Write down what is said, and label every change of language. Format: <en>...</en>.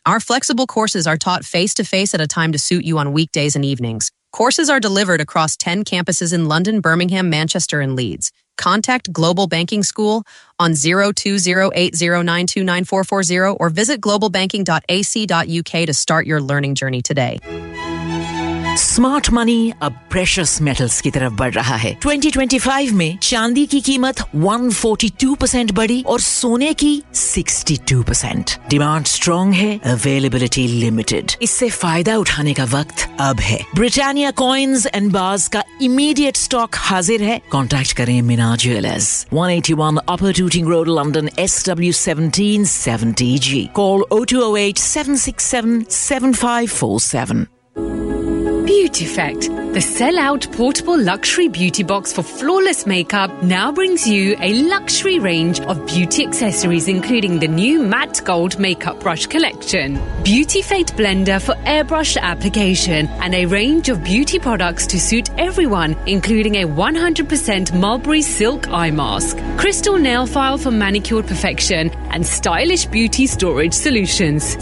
<en>Our flexible courses are taught face-to-face at a time to suit you on weekdays and evenings. Courses are delivered across 10 campuses in London, Birmingham, Manchester, and Leeds. Contact Global Banking School on 0208092940 or visit globalbanking.ac.uk to start your learning journey today. Smart money</en> <ur>اب</ur> <en>precious metals</en> <ur>کی طرف بڑھ رہا ہے. 2025 میں چاندی کی قیمت 142% بڑھی اور سونے کی 62%.</ur> <en>Demand strong ہے, availability limited.</en> <ur>اس سے فائدہ اٹھانے کا وقت اب ہے. Britannia Coins and Bars کا</ur> <en>immediate stock</en> <ur>حاضر ہے.</ur> <en>Contact کریں Minar Jewelers. 181 Upper Tooting Road, London, SW17 70G. Call 0208-767-7547. Beauty Effect, the sell-out portable luxury beauty box for flawless makeup, now brings you a luxury range of beauty accessories, including the new matte gold makeup brush collection, Beauty Effect blender for airbrush application, and a range of beauty products to suit everyone, including a 100% mulberry silk eye mask, crystal nail file for manicured perfection, and stylish beauty storage solutions.</en>